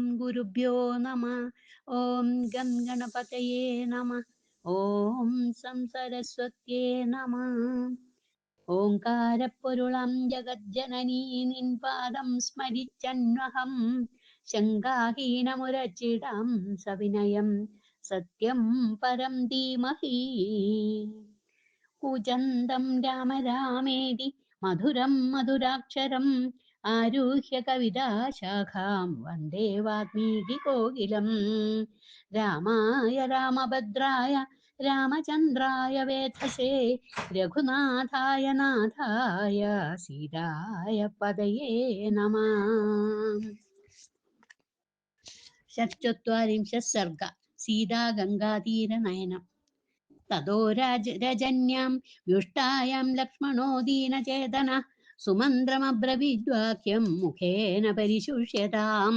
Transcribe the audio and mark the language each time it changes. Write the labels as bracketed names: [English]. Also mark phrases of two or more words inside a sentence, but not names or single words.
[Sanskrit] गुरुभ्यो नमः। ॐ गं गणपतये नमः। ॐ सं सरस्वत्यै नमः. [Malayalam] ഓങ്കാരപ്പൊരുളം ജഗജ്ജനനീ നിൻ പാദം സ്മരിച്ചന്വഹം ശങ്കാഹീനമുരച്ചിടാം സവിനയം സത്യം പരം ധീമഹി. [Sanskrit] കൂജന്തം രാമ രാമേതി മധുരം മധുരാക്ഷരം ആരുഹ്യ കവിതാശാഖാം വന്ദേ വാൽമീകി കോകിലം. രാമായ രാമഭദ്രായ രാമചന്ദ്രായ വേധസേ രഘുനാഥായ നാഥായ സീതായ പദയേ നമഃ. षट्चत्वारिंशत् सर्ग. सीता गंगातीरनयनम्. ततो रजन्यां व्युष्टायां लक्ष्मणो दीनचेतनः सुमन्त्रमब्रवीद्वाक्यं मुखेन परिशुष्यताम्.